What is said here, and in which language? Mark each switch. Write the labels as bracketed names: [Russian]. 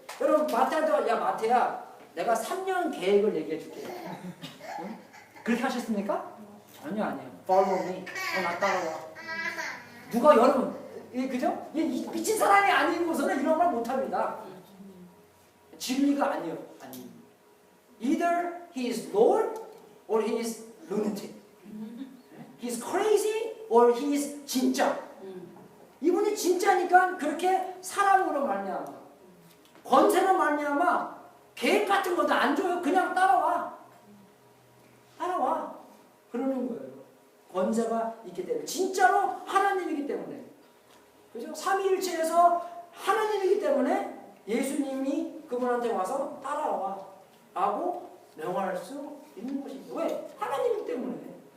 [Korean] 여러분, 마태도, 야, 마태야, 내가 3년 계획을 얘기해 줄게. 응? 그렇게 하셨습니까? 전혀 아니에요. [English] Follow me. [Korean] 나 따라와. 누가 여러분, 그죠? 이 미친 사람이 아니고서는 이런 말 못합니다. 진리가 아니에요. 아니. [English] Either he is Lord or he is lunatic. He is crazy or he is 진짜. [Korean] 이분이 진짜니까 그렇게 사랑으로 말미암아, 권세로 말미암아 계획 같은 것도 안 줘요. 그냥 따라와. 따라와. 그러는 거예요. 권세가 있기 때문에. 진짜로 하나님이기 때문에. 그죠? 삼위일체에서 하나님이기 때문에 예수님이 그분한테 와서 따라와 라고 명할 수 있는 것입니다. 왜? 하나님이기 때문에.